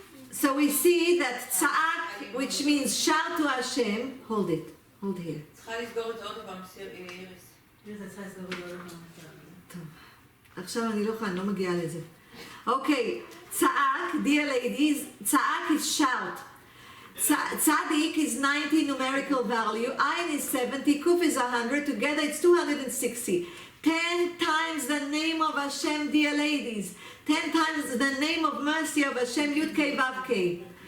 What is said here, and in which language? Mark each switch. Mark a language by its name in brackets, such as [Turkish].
[English] So we see that tza'ak, which means shout to Hashem, hold it, hold here. [Hebrew] טוב, עכשיו אני לא מגיעה לזה. [English] אוקיי, צעק, dear ladies, צעק is shout. Tzadik is 90 numerical value, Ayin is 70, Kuf is 100, together it's 260. 10 times the name of Hashem, dear ladies. 10 times the name of mercy of Hashem, Yud Kei Vav Kei.